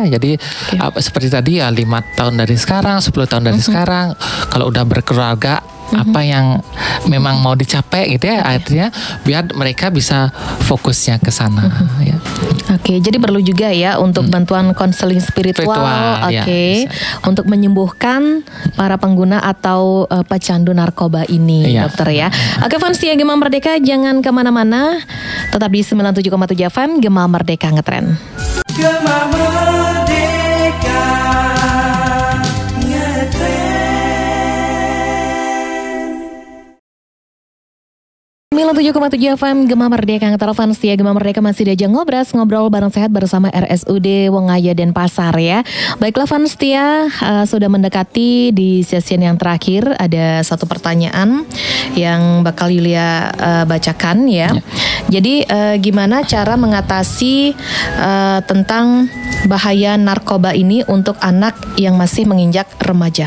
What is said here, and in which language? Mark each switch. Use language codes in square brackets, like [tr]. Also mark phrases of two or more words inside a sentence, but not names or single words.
[id] Jadi seperti tadi ya 5 tahun dari sekarang, 10 tahun dari sekarang, kalau udah berkeluarga apa yang memang mau dicapai gitu ya, akhirnya biar mereka bisa fokusnya ke sana ya. Oke, jadi perlu juga ya untuk bantuan konseling spiritual, untuk menyembuhkan para pengguna atau pecandu narkoba ini, dokter ya. Oke, Vanstia Gema Merdeka, jangan kemana-mana, tetap di 97,7 FM Gema Merdeka Ngetren. Gema Merdeka Ngetren. 97,7 FM Gema Merdeka Ngetren. Vanstia Gema Merdeka masih diajak ngobrol bareng sehat bersama RSUD Wongaya Denpasar ya. Baiklah Vanstia, sudah mendekati di sesi yang terakhir. Ada satu pertanyaan yang bakal Yulia bacakan ya. Jadi gimana cara mengatasi tentang bahaya narkoba ini untuk anak yang masih menginjak remaja?